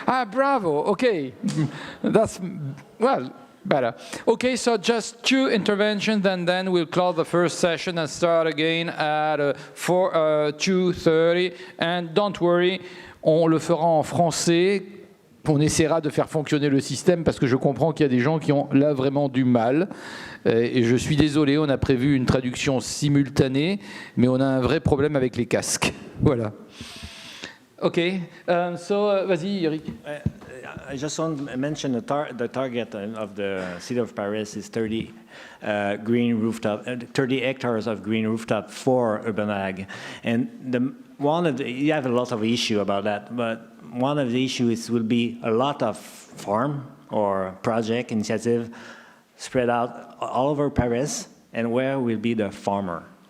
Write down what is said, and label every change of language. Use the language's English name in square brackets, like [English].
[English] Bravo. Okay. That's, well, better. Okay, so just 2 interventions, and then we'll close the first session and start again at 2:30. And don't worry, [French] on le fera en français. On essaiera de faire fonctionner le système parce que je comprends qu'il y a des gens qui ont là vraiment du mal. Et je suis désolé, on a prévu une traduction simultanée, mais on a un vrai problème avec les casques. Voilà. OK. Vas-y, Eric. [English] I just want to mention the target of the city of Paris is 30 green rooftop, 30 hectares of green rooftop for urban ag. And you have a lot of issue about that, but one of the issues will be a lot of farm or project initiative spread out all over Paris, and where will be the farmer?